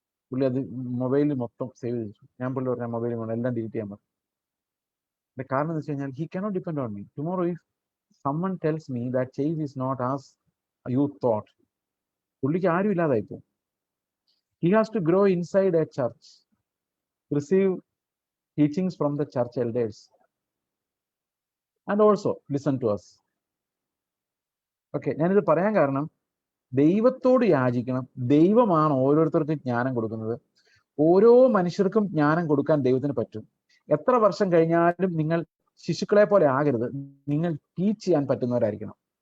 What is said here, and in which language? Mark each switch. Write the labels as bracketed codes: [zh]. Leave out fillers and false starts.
[ml] പുള്ളി അത് മൊബൈലിൽ മൊത്തം സേവ് ചെയ്തു. ഞാൻ പുള്ളി പറഞ്ഞ മൊബൈലിൽ വേണം എല്ലാം ഡിലീറ്റ് ചെയ്യാൻ പറഞ്ഞു. കാരണം എന്ന് വെച്ച് കഴിഞ്ഞാൽ [en] He cannot depend on me. Tomorrow if someone tells me that chase is not as you thought, [ml] പുള്ളിക്ക് ആരും ഇല്ലാതായിപ്പോ. [en] He has to grow inside a church, receive teachings from the church elders, and also listen to us. [ml] Okay, ഞാനിത് പറയാൻ കാരണം ദൈവത്തോട് യാചിക്കണം. ദൈവമാണ് ഓരോരുത്തർക്കും ജ്ഞാനം കൊടുക്കുന്നത്. ഓരോ മനുഷ്യർക്കും ജ്ഞാനം കൊടുക്കാൻ ദൈവത്തിന് പറ്റും. എത്ര വർഷം കഴിഞ്ഞാലും നിങ്ങൾ ശിശുക്കളെ പോലെ ആകരുത്. നിങ്ങൾ ടീച്ച് ചെയ്യാൻ പറ്റുന്നവരായിരിക്കണം.